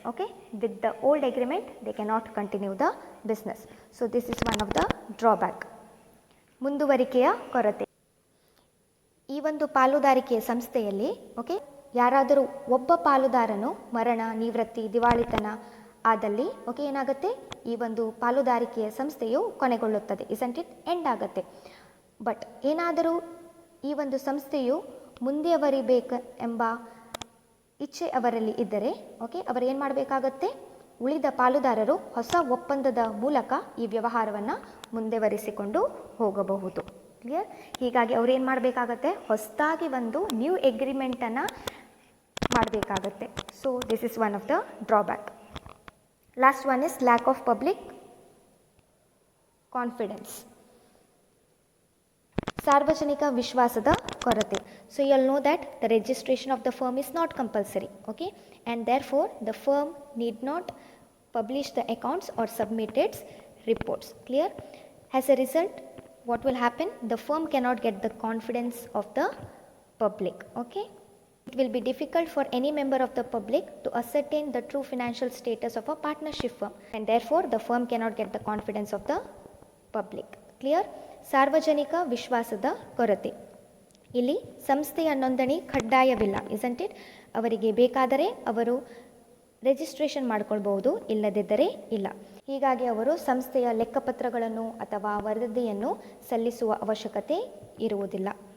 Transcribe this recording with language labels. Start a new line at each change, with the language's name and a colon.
English: Okay, with the old agreement they cannot continue the business. So this is one of the drawback.
Kannada: ಮುಂದುವರಿಕೆಯ ಕೊರತೆ. ಈ ಒಂದು ಪಾಲುದಾರಿಕೆಯ ಸಂಸ್ಥೆಯಲ್ಲಿ okay ಯಾರಾದರೂ ಒಬ್ಬ ಪಾಲುದಾರನು ಮರಣ, ನಿವೃತ್ತಿ, ದಿವಾಳಿತನ ಆದಲ್ಲಿ ಓಕೆ ಏನಾಗುತ್ತೆ? ಈ ಒಂದು ಪಾಲುದಾರಿಕೆಯ ಸಂಸ್ಥೆಯು ಕೊನೆಗೊಳ್ಳುತ್ತದೆ,
English: isn't it?
Kannada: ಎಂಡ್ ಆಗುತ್ತೆ. ಬಟ್ ಏನಾದರೂ ಈ ಒಂದು ಸಂಸ್ಥೆಯು ಮುಂದುವರಿಬೇಕು ಎಂಬ ಇಚ್ಛೆ ಅವರಲ್ಲಿ ಇದ್ದರೆ ಓಕೆ ಅವರು ಏನು ಮಾಡಬೇಕಾಗತ್ತೆ, ಉಳಿದ ಪಾಲುದಾರರು ಹೊಸ ಒಪ್ಪಂದದ ಮೂಲಕ ಈ ವ್ಯವಹಾರವನ್ನು ಮುಂದುವರಿಸಿಕೊಂಡು ಹೋಗಬಹುದು. ಕ್ಲಿಯರ್? ಹೀಗಾಗಿ ಅವ್ರು ಏನು ಮಾಡಬೇಕಾಗತ್ತೆ, ಹೊಸದಾಗಿ ಒಂದು ನ್ಯೂ ಎಗ್ರಿಮೆಂಟನ್ನು ಮಾಡಬೇಕಾಗತ್ತೆ.
English: So this is one of the drawback. Last one is lack of public confidence,
Kannada: ಸಾರ್ವಜನಿಕ ವಿಶ್ವಾಸದ ಕೊರತೆ.
English: So you all know that the registration of the firm is not compulsory, okay, and therefore the firm need not publish the accounts or submit its reports. Clear? As a result, what will happen? The firm cannot get the confidence of the public. Okay? It will be difficult for any member of the public to ascertain the true financial status of a partnership firm, and therefore the firm cannot get the confidence of the public. Clear?
Kannada: ಸಾರ್ವಜನಿಕ ವಿಶ್ವಾಸದ ಕೊರತೆ. ಇಲ್ಲಿ ಸಂಸ್ಥೆಯ ನೋಂದಣಿ ಕಡ್ಡಾಯವಿಲ್ಲ,
English: isn't it?
Kannada: ಅವರಿಗೆ ಬೇಕಾದರೆ ಅವರು registration ಮಾಡ್ಕೊಳ್ಬಹುದು, ಇಲ್ಲದಿದ್ದರೆ ಇಲ್ಲ. ಹೀಗಾಗಿ ಅವರು ಸಂಸ್ಥೆಯ ಲೆಕ್ಕಪತ್ರಗಳನ್ನು ಅಥವಾ ವರದಿಯನ್ನು ಸಲ್ಲಿಸುವ ಅವಶ್ಯಕತೆ ಇರುವುದಿಲ್ಲ.